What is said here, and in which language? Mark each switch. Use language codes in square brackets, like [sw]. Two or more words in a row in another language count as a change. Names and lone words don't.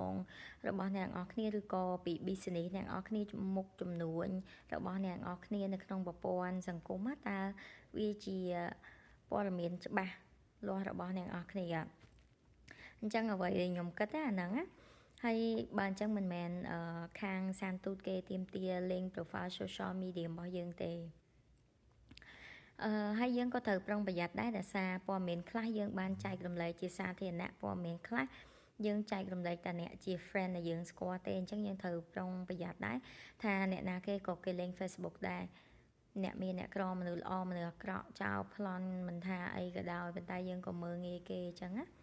[km] ងរបស់អ្នកនរគ្នាឬក៏ពី business អ្នកនរគ្នាមុខចំនួនរបស់អ្នកនរគ្នានៅក្នុងប្រព័ន្ធសង្គមតើវាជាព័ត៌មានច្បាស់លាស់របស់អ្នកនរគ្នាអញ្ចឹងអ្វីដែលខ្ញុំគិតអាហ្នឹងណាហើយបើអញ្ចឹងមិនមែនខាងសានទូតគេទាមទារ [en] link profile social media [km] របស់យើងទេ ហើយយើងក៏ត្រូវប្រុងប្រយ័ត្នដែរដោយសារព័ត៌មានខ្លះយើងបានចែករំលែកជាសាធារណៈព័ត៌មានខ្លះយើងចែករំលែកតែអ្នកជា friend ដែលយើងស្គាល់ទេអញ្ចឹងយើងត្រូវប្រុងប្រយ័ត្នដែរថាអ្នកណាគេក៏គេលេង Facebook ដែរអ្នកមានអ្នកក្រមនុស្សល្អមនុស្សអាក្រក់ចោលប្លន់មិនថាអីក៏ដោយប៉ុន្តែយើងក៏មើលងាយគេអញ្ចឹងណា